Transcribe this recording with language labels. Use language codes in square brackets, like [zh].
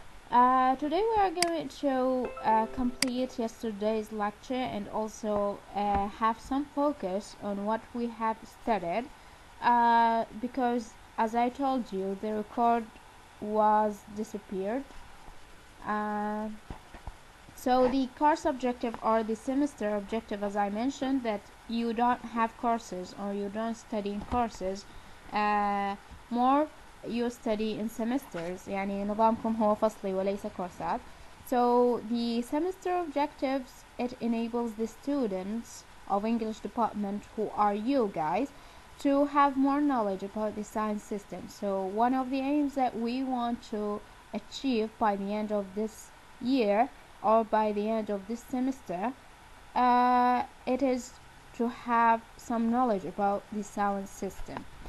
[en] Today we are going to complete yesterday's lecture and also have some focus on what we have studied, because as I told you, the record was disappeared. So the course objective or the semester objective, as I mentioned, that you don't have courses or you don't study in courses, more you study in semesters. [ar] يعني نظامكم هو فصلي وليس كورسات. [en] So the semester objectives, it enables the students of English department, who are you guys, to have more knowledge about the science system. So one of the aims that we want to achieve by the end of this year or by the end of this semester, it is to have some knowledge about the sound system.